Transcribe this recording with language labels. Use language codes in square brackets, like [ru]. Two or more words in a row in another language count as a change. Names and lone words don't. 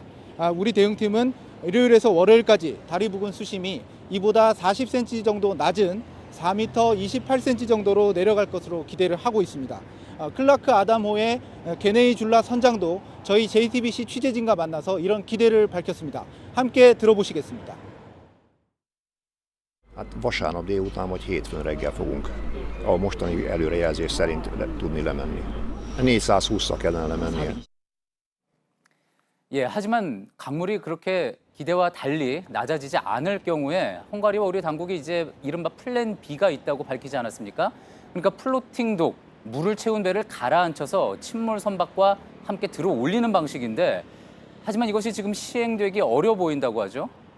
[ko] 우리 대응팀은 일요일에서 월요일까지 다리 부근 수심이 이보다 40cm 정도 낮은 4m 28cm 정도로 내려갈 것으로 기대를 하고 있습니다. 클라크 아담호의 게네이 줄라 선장도 저희 JTBC 취재진과 만나서 이런 기대를 밝혔습니다. 함께 들어보시겠습니다. [hu] Hát vasárnap délután vagy hétfőn reggel fogunk a mostani előrejelzés szerint tudni lemenni. 420-szal kellene lemennie. [ko] 예, 하지만 강물이 그렇게 기대와 달리 낮아지지 않을 경우에 헝가리와 우리 당국이 이제 이른바 플랜 B가 있다고 밝히지 않았습니까? 그러니까 플로팅독, 물을 채운 배를 가라앉혀서 침몰 선박과 함께 들어 올리는 방식인데 하지만 이것이 지금 시행되기 어려 보인다고 하죠.